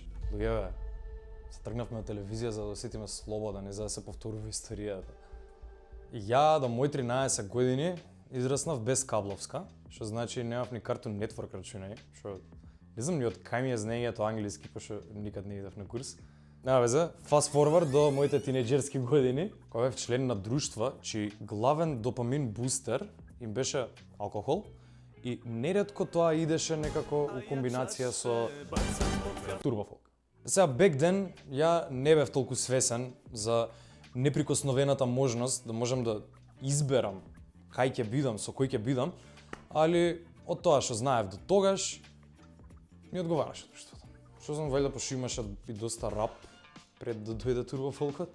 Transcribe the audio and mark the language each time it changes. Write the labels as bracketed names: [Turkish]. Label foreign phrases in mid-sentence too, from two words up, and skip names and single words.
[Macedonian] Луѓе, се тргнавме на телевизија за да осетиме слобода, не за да се повторува историјата. И ја до мои 13 години израснав без кабловска, што значи немав ни Cartoon Network рачунај, што не знам ни од кај ми е знаењето англиски, пошто никад не идев на курс. Нема везе, [English] fast forward [Macedonian] до моите тинеџерски години, кога бев член на друштва, чиј главен допамин бустер им беше алкохол и неретко тоа идеше некако у комбинација со турбофолк. Сега [English] back then [Macedonian] ја не бев толку свесен за неприкосновената можност да можам да изберам кај ќе бидам, со кој ќе бидам, али од тоа што знаев до тогаш ми одговараше друштвото. Што знам, вајда пошто имаше и доста рап пред да дојде турбофолкот.